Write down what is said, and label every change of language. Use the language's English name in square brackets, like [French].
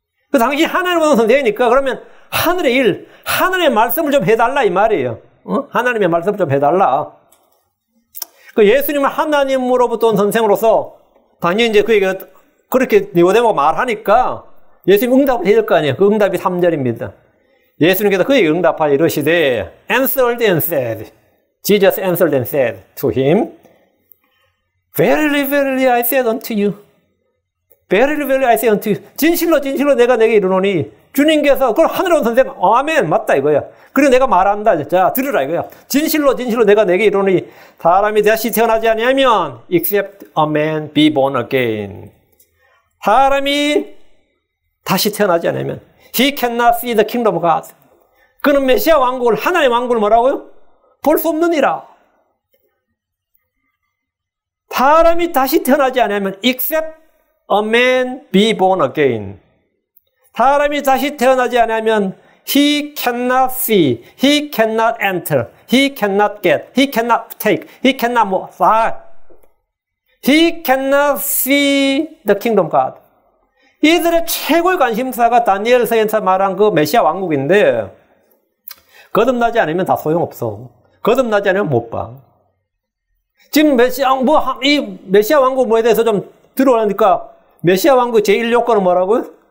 [Korean] 그 당신이 하나님으로부터 온 선생이니까 그러면 하늘의 일, 하늘의 말씀을 좀 해달라 이 말이에요. 하나님의 말씀을 좀 해달라. 그 예수님은 하나님으로부터 온 선생으로서 당연히 이제 그에게 그렇게 니고데모가 말하니까 예수님 응답을 해야 될 거 아니에요. 그 응답이 3절입니다. 예수님께서 그에게 응답하여 이르시되 [English] answered and said Jesus answered and said to him Verily, verily, I said unto you Verily, verily, I say unto you [Korean] 진실로 진실로 내가 내게 이르노니 주님께서 그걸 하늘에 온 선생 아멘 맞다 이거야. 그리고 내가 말한다. 자 들으라 이거야. 진실로 진실로 내가 내게 이르노니 사람이 다시 태어나지 아니하면 [English] except a man be born again [Korean] 사람이 다시 태어나지 않으면 [English] he cannot see the kingdom of God [Korean] 그는 메시아 왕국을 하나님의 왕국을 뭐라고요? 볼 수 없느니라. 사람이 다시 태어나지 않으면 [English] except a man be born again [Korean] 사람이 다시 태어나지 않으면 [English] he cannot see, he cannot enter, he cannot get, he cannot take, he cannot move. He cannot see the kingdom of God. [Korean] 이들의 최고의 관심사가 다니엘서에서 말한 그 메시아 왕국인데 거듭나지 않으면 다 소용없어. 거듭나지 않으면 못 봐. 지금 이 메시아 왕국 뭐에 대해서 좀 들어오니까 메시아 왕국 제1 요건은 뭐라고요?